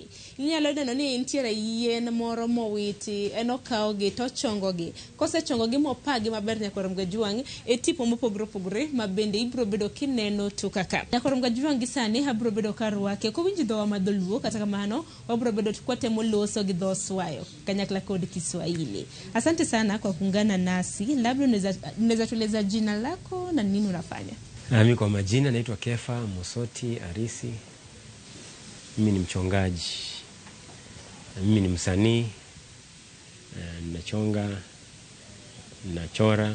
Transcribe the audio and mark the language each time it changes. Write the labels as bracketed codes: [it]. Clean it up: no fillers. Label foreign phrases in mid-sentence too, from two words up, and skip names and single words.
[luo] Inyalo neno ni nitiere yien moro mowiti. En okawogi to chongogi. Kosechongogi mopagi maber Nyakoram Gajwang' e tipo mopogore opogore ma bende ibiro bedo kineno to kaka. Nyakoram Gajwang' gisani abiro bedo karwake. Kowinji dhowa madholuo kata kamano wabiro bedo kwatemo loso gi dho Swayo kanyakla kod Kiswahili. [sw] Asante sana kwa kuungana nasi. Labda unaweza tueleza jina lako na nini unafanya? Mimi kwa majina naitwa Kefa Musoti Arisi. Mimi ni mchongaji. Mimi ni msanii. Nachonga, nachora.